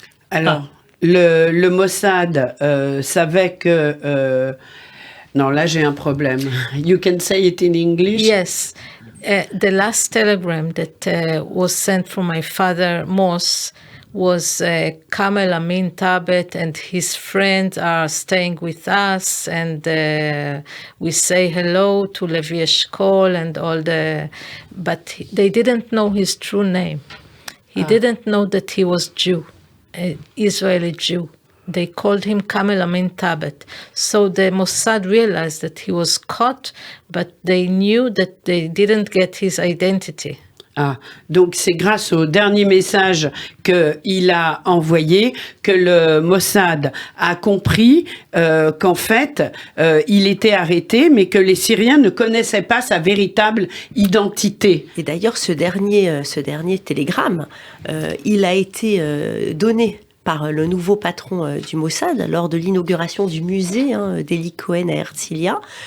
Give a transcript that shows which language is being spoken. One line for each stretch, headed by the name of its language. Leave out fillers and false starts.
French: Alors, le Mossad savait que... non, là j'ai un problème.
English: You can say it in English? Yes. The last telegram that was sent from my father, Moss, was Kamel Amin Tabet and his friends are staying with us, and we say hello to Levi Eshkol and all the... But they didn't know his true name. He didn't know that he was Jew, an Israeli Jew. They called him Kamel Amin Tabet. So the Mossad realized that he was caught, but they knew that they didn't get his identity.
French: Ah, donc c'est grâce au dernier message qu'il a envoyé que le Mossad a compris qu'en fait, il était arrêté, mais que les Syriens ne connaissaient pas sa véritable identité. Et d'ailleurs, ce dernier télégramme, il a été donné par le nouveau patron du Mossad lors de l'inauguration du musée d'Eli Cohen à Herzliya.